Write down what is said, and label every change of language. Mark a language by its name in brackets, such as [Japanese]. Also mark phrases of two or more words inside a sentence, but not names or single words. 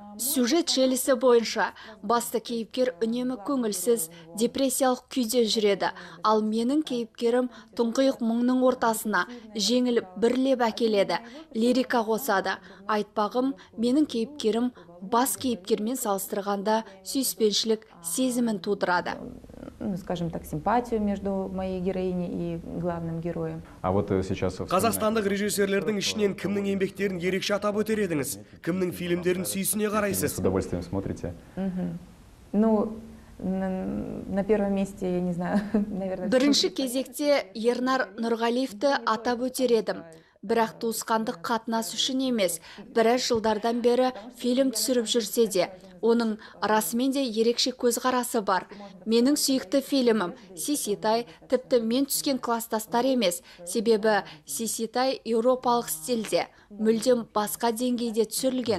[Kazakh] Сюжет желісі бойынша басты кейіпкер үнемі көңілсіз, депрессиялық күйде жүреді. Ал менің кейіпкерім тұңғиық мұңның ортасына жеңіл бірлеп әкеледі, лирика қосады. Айтпағым, менің кейіпкерім бас кейіпкермен салыстырғанда сүйіспеншілік сезімін тудырады. [Russian] Ну, скажем так, симпатию между моей героиней и главным героем. А вот сейчас... [Kazakh] Қазақстандық режиссерлердің ішінен кімнің еңбектерін ерекше атап өтер едіңіз? Кімнің фильмдерін сүйсіне қарайсыз? [Russian] С удовольствием смотрите. Ну, на первом месте, я не знаю, наверное... [Kazakh] Бірінші кезекте Ернар Нұрғалиевті атап өтер едім. Бірақ туысқандық қатынас үшін емес, біраз жылдардан бері фильм түсіріп жүрсе де, оның расымен де ерекше көзқарасы бар. Менің сүйікті фильмім Сиситай тіпті мен түскен кластастар емес, себебі Сиситай еуропалық стильде, мүлдем басқа деңгейде түсірілген.